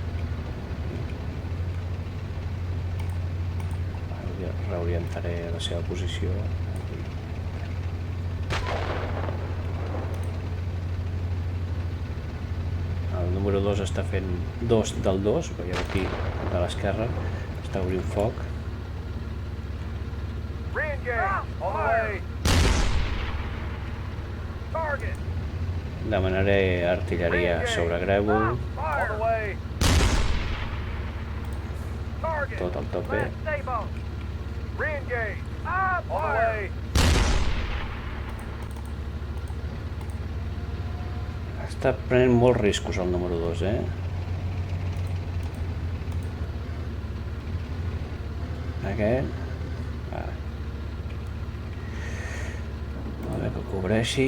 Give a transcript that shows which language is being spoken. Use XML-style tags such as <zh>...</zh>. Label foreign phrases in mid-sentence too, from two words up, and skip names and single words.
<ca>Reorientaré la seva posició. número 2 està fent 2 del 2, veieu aquí de l'esquerra, està obrint foc.</ca> <en>Re-engage. On the way. Target.</en> <ca>Demanaré artilleria sobre grèvol,</ca> <en>On the way. Target.</en> <ca>tot al tope.</ca> <en>Last stay boat. Re-engage. On the way.</en> <ca>Està prenent molts riscos el número 2, Aquest. Vale. A veure que cobreixi.</ca>